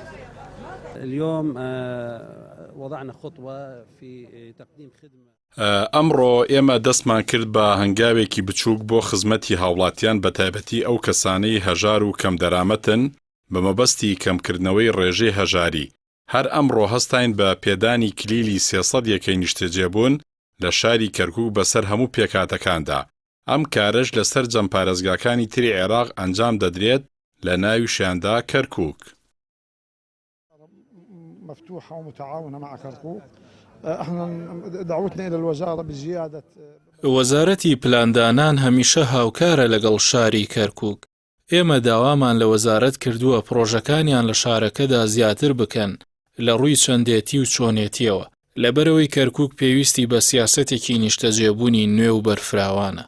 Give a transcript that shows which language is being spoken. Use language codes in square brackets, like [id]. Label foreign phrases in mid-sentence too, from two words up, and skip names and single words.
[ckb] ئەمڕۆ ئێمە دەستمان کرد بە هەنگاوێکی بچووک بۆ خزمەتی هاوڵاتیان بە تایبەتی ئەو کەسانەی هەژار و کەم دەرامەتن بە مەبەستی کەمکردنەوەی ڕێژەی هەژاری. هەر ئەمڕۆ هەستاین بە پێدانی کلیلی 300 یەکەی نیشتەجێبوون لە شاری کەرکووک بەسەر هەموو پێکاتەکاندا. ئەم کارەش لەسەر جەمپارێزگاکانی تری عێراق ئەنجام دەدرێت لە ناوی شیاندا کەرکووک. [ar] مفتوحة ومتعاونة مع كركوك. احنا دعوتنا إلى الوزارة بزيادة. [ckb] وەزارەتی پلاندانان هەمیشە هاوکارە لەگەڵ شاری کەرکووک. ئێمە داوامان لە وەزارەت کردووە پرۆژەکانیان لە شارەکەدا زیاتر بکەن لە ڕووی چەندێتی و چۆنێتیەوە، لەبەرەوەی کەرکووک پێویستی بە سیاسەتێکی نیشتەجێبوونی نوێ و بەرفراوانە.